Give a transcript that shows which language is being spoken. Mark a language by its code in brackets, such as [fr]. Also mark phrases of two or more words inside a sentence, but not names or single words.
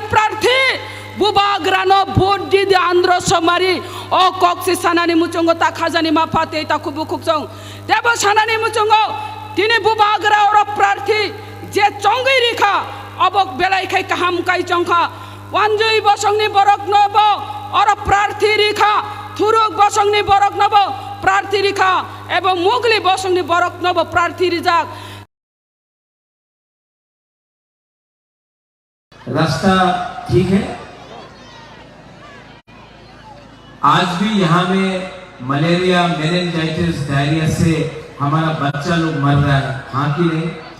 [trp] प्रार्थी बुबागरा न भोट दि आंध्र समारि ओ कक्सि सानानि मुचंग ता खाजानि माफाते ताको बुकुसं देब सानानि मुचंग तिनि बुबागरा और प्रार्थी जे चंगै रिखा अबक बेलाइखाय काहाम काइ चंखा वानजय बसंनि बरक नब और प्रार्थी रिखा थुरुक बसंनि बरक नब प्रार्थी रिखा एवं मुगली बसंनि बरक नब प्रार्थी रिजाक [hi] रास्ता ठीक है। आज भी यहाँ में [en] malaria meningitis diarrhea [hi] से हमारा बच्चा लोग मर रहा है, हाँ कि नहीं?